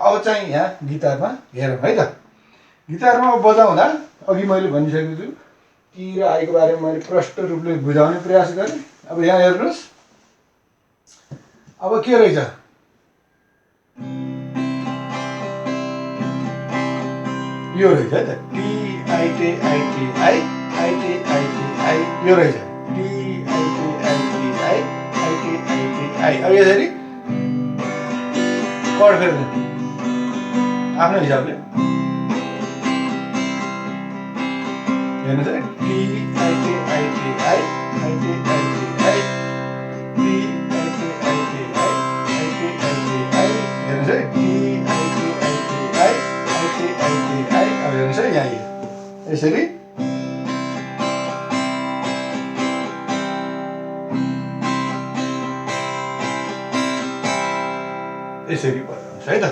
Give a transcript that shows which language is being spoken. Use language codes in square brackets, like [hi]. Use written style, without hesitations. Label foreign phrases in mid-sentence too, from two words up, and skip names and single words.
[ne] अब चाहिँ यहाँ गिटारमा हेरौँ है त। गिटारमा अब बजाउँदा अघि मैले भनिसकेको छु कि र आईको बारेमा मैले प्रष्ट रूपले बुझाउने प्रयास गरेँ। अब यहाँ हेर्नुहोस् अब के रहेछ यो रहेछ है त टी आई टे आई टे आई आई टे आई टे आई यो रहेछ टी आई टे आई टे आई आई टे आई टे आई। अब यसरी कड फेर्नु आफ्नो हिसाबले हेर्नुहोस् है टी आई टे आई टे आई आई टे आई टे हेर्नुहोस् है अब हेर्नुहोस् है यहाँ यसरी यसरी बजाउनुहोस् है त।